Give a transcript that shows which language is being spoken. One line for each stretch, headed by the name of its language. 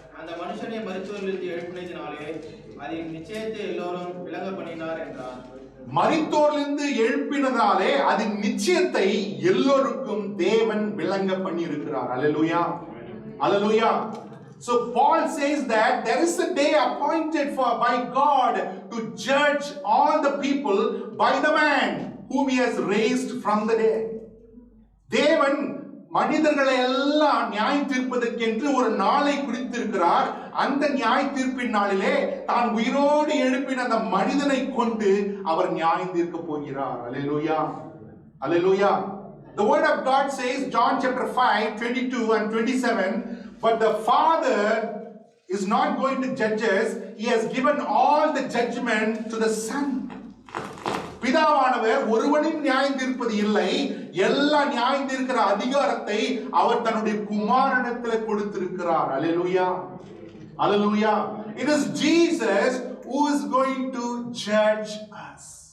Tamil: அந்த மனுஷனை மரித்தோரிலிருந்து எழுப்பினதினாலே அதன் நிச்சயத்தை எல்லோரும் விளங்க பண்ணினார் என்றார். மரித்தோரிலிருந்து எழுப்பினதாலே அதன் நிச்சயத்தை எல்லோருக்கும் தேவன் விளங்க பண்ணி இருக்கிறார். அல்லேலூயா, அல்லேலூயா.
English: So Paul says that there is a day appointed by God to judge all the people by the man whom he has raised from the dead.
Tamil: தேவன் மனிதர்களை எல்லாம் நியாயம் தீர்ப்பதற்கென்று ஒரு நாளை குறித்திருக்கிறார். அந்த நியாய தீர்ப்பின் நாளிலே தான் உயிரோடு எழுப்பின அந்த மனிதனை கொண்டு அவர் நியாயம் தீர்க்க போகிறார். அல்லேலூயா, அல்லேலூயா.
English: The word of God says, John chapter 5 22 and 27, but the Father is not going to judge us. He has given all the judgment to the Son.
Tamil: பிதாவானவர் ஒருவனையும் நியாயம் தீர்ப்பது இல்லை, எல்லா நியாயம் தீர்க்கிற அதிகாரத்தை அவர் தன்னுடைய குமாரனிடத்தில் கொடுத்திருக்கிறார். அல்லேலூயா, அல்லேலூயா.
English: It is Jesus who is going to judge us.